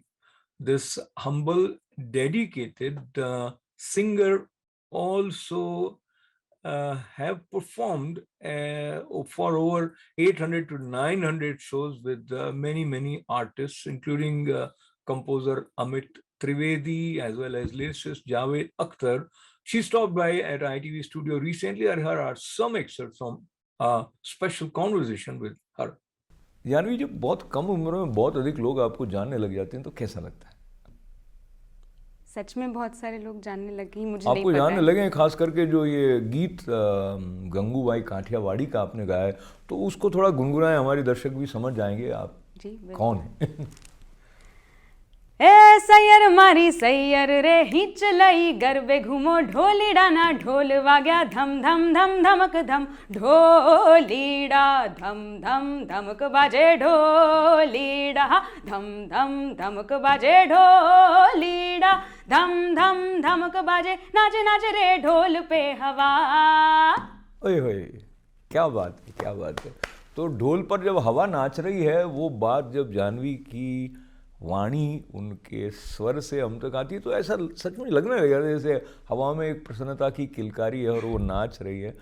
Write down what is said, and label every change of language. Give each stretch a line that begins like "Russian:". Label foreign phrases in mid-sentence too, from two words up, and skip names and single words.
English: This humble, dedicated singer also have performed for over 800 to 900 shows with many artists, including composer Amit Trivedi as well as lyricist Javed Akhtar. She stopped by at ITV studio recently, and here are some excerpts from a special conversation with her.
Hindi: जानवी, जब बहुत कम उम्र में बहुत अधिक लोग आपको जानने लग जाते हैं तो कैसा लगता है? सच में बहुत सारे लोग जानने लगे, मुझे आपको जानने लगे, खास करके जो ये गीत गंगूबाई काठियावाड़ी का आपने गाया है, तो उसको थोड़ा गुनगुनाएं, हमारे दर्शक भी समझ जाएंगे आप जी कौन है।
Gujarati: એ સૈયર મારી સૈયર રે હિચ લઈ ગરબે ઘૂમો ઢોલીડા ના ઢોલ વાગ્યા ધમ ધમ ધમ ધમક ધમ ઢોલીડા ધમ ધમ ધમક બાજે ઢોલીડા ધમ ધમ ધમક બાજે ઢોલીડા ધમ ધમ ધમક બાજે
Hindi: नाचे नाचे रे ढोल पे हवा। ओए होए, क्या बात है, क्या बात है। तो ढोल पर जब हवा नाच रही है, वो बात जब जाह्नवी की वाणी उनके स्वर से हम तक आती है तो ऐसा सच में लगने लगा जैसे हवा में एक प्रसन्नता की किलकारी है और वो नाच रही है।